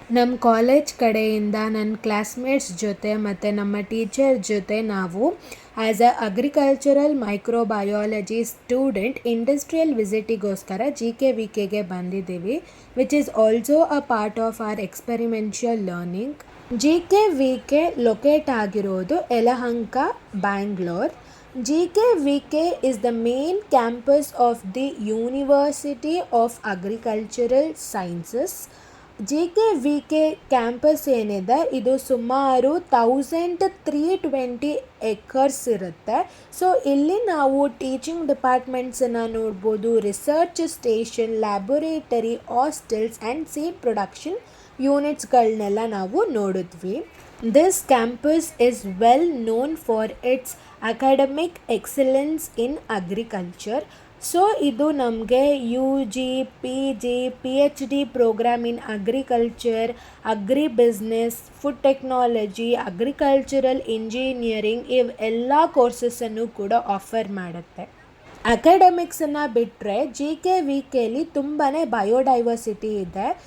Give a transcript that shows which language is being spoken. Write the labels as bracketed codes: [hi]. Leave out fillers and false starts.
[kn] ನಮ್ಮ ಕಾಲೇಜ್ ಕಡೆಯಿಂದ ನನ್ನ ಕ್ಲಾಸ್ಮೇಟ್ಸ್ ಜೊತೆ ಮತ್ತು ನಮ್ಮ ಟೀಚರ್ ಜೊತೆ ನಾವು as a agricultural microbiology student industrial ವಿಸಿಟಿಗೋಸ್ಕರ G K V ಕೆಗೆ ಬಂದಿದ್ದೀವಿ, [en] Which is also a part of our experiential learning. [kn] G K V K locate ಆಗಿರೋದು Yelahanka, Bangalore. [en] GKVK is the main campus of the University of Agricultural Sciences. [kn] GKVK campus ಏನಿದೆ ಇದು ಸುಮಾರು 1320 acres ಇರುತ್ತೆ. So ಇಲ್ಲಿ ನಾವು teaching ಡಿಪಾರ್ಟ್ಮೆಂಟ್ಸನ್ನು ನೋಡ್ಬೋದು, research station, laboratory, hostels and seed production ಯೂನಿಟ್ಸ್ಗಳನ್ನೆಲ್ಲ ನಾವು ನೋಡಿದ್ವಿ. [en] This campus is well known for its academic excellence in agriculture. [kn] So ಇದು ನಮಗೆ UG, PG, PhD program in agriculture, agri business, food technology, agricultural engineering ಇವೆಲ್ಲ ಕೋರ್ಸಸ್ಸನ್ನು ಕೂಡ offer ಮಾಡುತ್ತೆ. ಅಕಾಡೆಮಿಕ್ಸನ್ನು ಬಿಟ್ಟರೆ G K V ಕೆಲಿ ತುಂಬಾ biodiversity ಇದೆ.